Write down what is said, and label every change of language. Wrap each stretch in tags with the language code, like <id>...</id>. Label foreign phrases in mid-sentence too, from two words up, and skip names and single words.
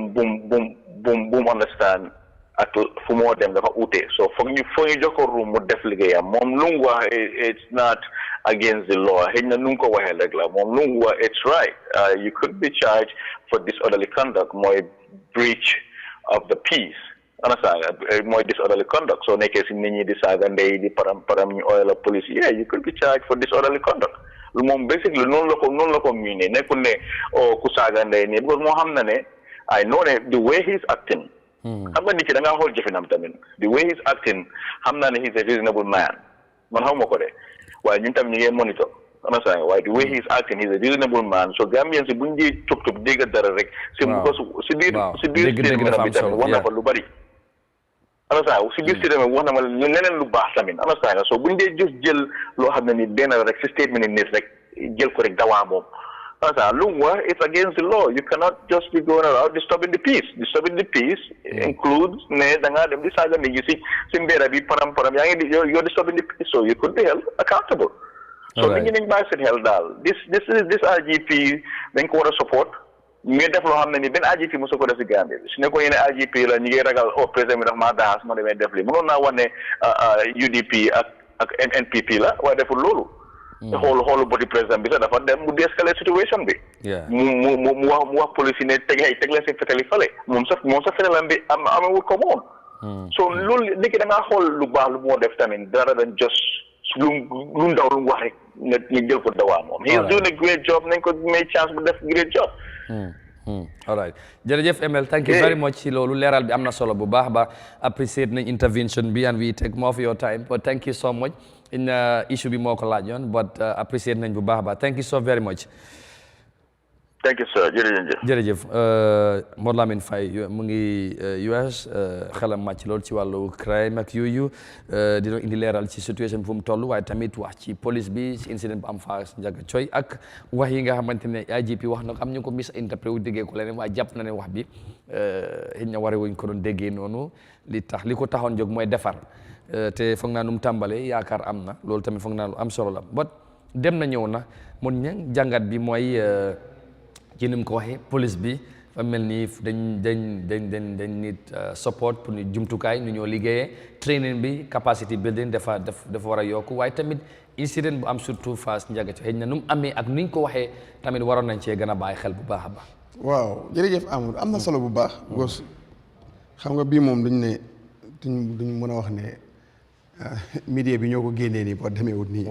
<wo>boom understand ak fu moo dem dafa ute so foog ñu jox ko room mu def liggéeyam moom lu mu wax</wo> <en>it's not against the law</en> <wo>xëy na nu mu ko waxee rek la moom lu mu wax</wo> <en>it's right you could be charged for disorderly conduct</en> <wo>mooy</wo> <en>breach of the peace</en> <wo>understand mooy</wo> <en>disorderly conduct</en> <wo>soo nekkee si nit ñi di saaga ndey di param ñu oil la police</wo> <en>yeah you could be charged for disorderly conduct</en> <wo>lu moom basically noonu la ko miinee nekkul ne ku saaga ndey nii because moo xam na ne</wo> <en>I know</en> <wo>ne</wo> <en>the way he's acting</en> <wo>xam nga nit ki da ngaa xool jëfinam tamit</wo> <en>the way he's acting</en> <wo>xam naa ne</wo> <en>he's a reasonable man</en> <wo>man xaw ma ko de waaye ñun tam ñu ngi monitor understand waaye</wo> <en>the way he's acting he's a reasonable man</en> <wo>so Gambian si buñ di tub dégg dara rek si si biir statement bi tamit wax na fa lu bari understand si biir statement wax na ma leneen lu baax tamit understand so buñ dee just jël loo xam ne ni benn rek si statement ni nit rek jël ko rek dawaa moom understand lu mu wax</wo> <en>it's against the law you cannot just be going around disturbing the peace includes</en> <wo>ne da ngaa dem di saaga nit ñi si mbéera bi param yaa ngi di</wo> <en>you're disturbing the peace so you could be held accountable</en> <wo>so nit ñi nañ bàyyi seen xel daal this IGP dañ ko war a support ñu ngi def loo xam ne ni benn IGP mosu ko def si Gambie bi su ne ko yéene IGP la ñu ngi ragal président bi daf maa daxas ma demee def li mënoon naa wax ne UDP ak NPP la waaye deful loolu xoolu boti président bi sax dafa dem mu de-escalate situation bi mu wax police yi ne teg leen seen fetali fale moom sax fetalam bi amewul ko moom so loolu léegi da ngaa xool lu baax lu moo def tamit dara dañ just lu ndaw lu mu wax rek nga jël ko dawaa moom</wo> <en>he is doing a great job</en> <wo>nañ ko may chance bu def</wo> <en>great job all right</en> <wo>jërëjëf Emel</wo> <en>thank you very much</en> <wo>ci loolu leeral bi am na solo bu baax ba appreciate nañ intervention bi</wo> <en>and we take more of your time but thank you so much in</en> <wo>issue bi moo ko laajoon but appreciate nañ bu baax ba</wo> <en>thank you so very much thank you sir</en> <wo>jërëjëf Mor Lamine Faye mu ngi US xelam màcc loolu ci wàllu crime ak yooyu dina indi leeral ci situation fu mu toll waaye tamit wax ci police bi ci incident bu am Fass Njaga Coy ak wax yi nga xamante ne IGP wax na ko am ñu ko misinterprété wu déggee ko leneen waaye jàpp na ne wax bi xëy na waree wuñ ko doon déggee noonu li ko taxoon jóg mooy defar te foog naa nu mu tàmbalee yaakaar am na loolu tamit foog naa lu am solo la but dem na ñëw na mun ña jàngat bi mooy ci ni mu ko waxee police bi fa mel ni dañ nit support pour ñu jumtukaay ñu ñoo liggéeyee training bi</wo> <en>capacity building</en> <wo>dafa war a yokku waaye tamit incident bu am surtout Fass Njaga xëy na nu mu amee ak ni ñu ko waxee tamit waroon nañ cee gën a bàyyi xel bu baax a baax. waaw jërëjëf Amadou am na solo bu baax. gos xam nga bii moom duñ mën a wax ne media bi ñoo ko génnee nii boo demee wut nii.</wo>